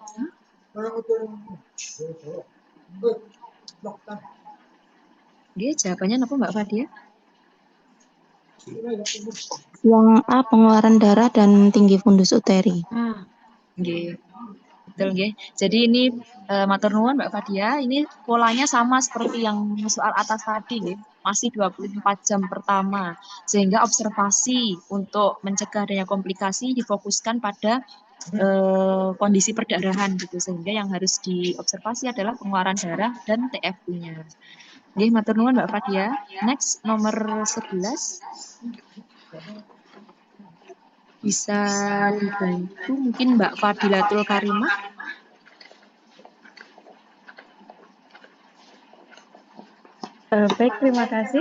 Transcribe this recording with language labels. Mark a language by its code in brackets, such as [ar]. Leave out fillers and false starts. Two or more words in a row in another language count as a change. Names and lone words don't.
[id] Oke, jawabannya apa Mbak Fadia? Yang A, pengeluaran darah dan tinggi fundus uteri. Oke. Betul nggih. Jadi ini [jv] matur nuwun [id] Mbak Fadia, ini polanya sama seperti yang soal atas tadi nggih. Masih 24 jam pertama. Sehingga observasi untuk mencegah adanya komplikasi difokuskan pada kondisi perdarahan gitu. Sehingga yang harus diobservasi adalah pengeluaran darah dan TFU-nya. [jv] Nggih, matur nuwun [id] Mbak Fadia. Next nomor 11. Bisa dibantu mungkin Mbak Fadilatul Karimah. Baik, terima kasih.